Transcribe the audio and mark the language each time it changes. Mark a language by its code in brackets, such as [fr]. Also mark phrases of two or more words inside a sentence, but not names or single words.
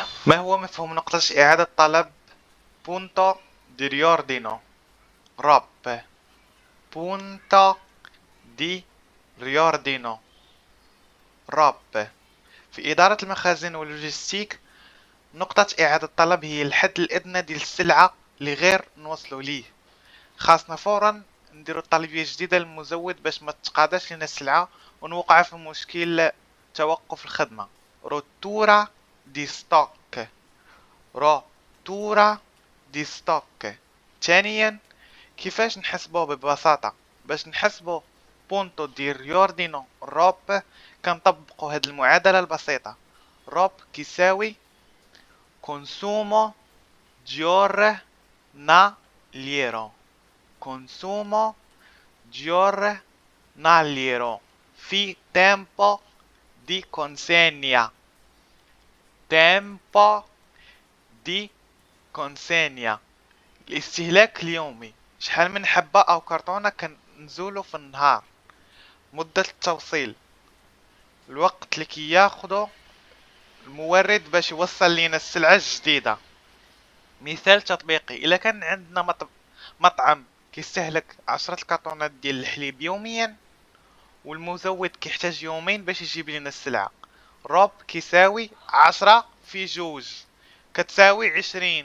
[ar] ما هو مفهوم نقطة إعادة طلب [it] punto di riordino ROP punto di riordino ROP [ar] في إدارة المخازن واللوجستيك. نقطة إعادة طلب هي الحد الأدنى ديال السلعة اللي غير نوصلو ليه. خاصنا فورا نديرو طلبية جديدة للمزود باش ما تقاداش لنا السلعة ونوقع في مشكل توقف الخدمة. [it] rottura di stock rottura di stock. [ar] ثانيا، كيفاش نحسبوه ببساطة؟ باش نحسبو [it] punto di riordino ROP [ar] كنطبقو هاد المعادلة البسيطة. روب كيساوي [it] كونسومو giornaliero consumo giornaliero في tempo di consegna tempo di consegna [ar] الاستهلاك اليومي. شحال من حبة أو كرتونة كنزولو في النهار. مدة التوصيل، الوقت اللي كياخدو المورد باش يوصل لينا السلعة الجديدة. مثال تطبيقي: إلا كان عندنا مطعم كيستهلك 10 كرتونات ديال الحليب يوميا والمزود كيحتاج يومين باش يجيب لنا السلعة، روب كيساوي 10 في جوج كتساوي 20.